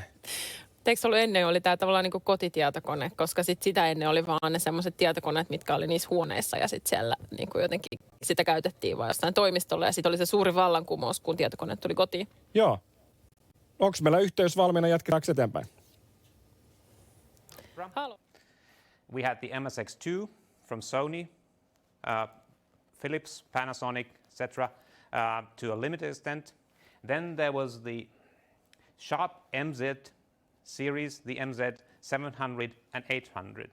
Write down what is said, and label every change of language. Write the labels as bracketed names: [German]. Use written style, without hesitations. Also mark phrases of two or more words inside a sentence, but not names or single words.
[Finnish] Eikö ollut ennen oli tämä tavallaan kotitietokone, koska sitä ennen oli vaan ne semmoiset tietokoneet, mitkä oli niissä huoneissa ja sitten siellä jotenkin sitä käytettiin vaan jostain toimistolla ja sitten oli se suuri vallankumous, kun tietokone tuli kotiin. Joo. Onko meillä yhteys valmiina, jatketaanko eteenpäin? Halo. [English] We had the MSX2 from Sony, Philips, Panasonic, etc., to a limited extent. Then there was the Sharp MZ series, the MZ 700 and 800.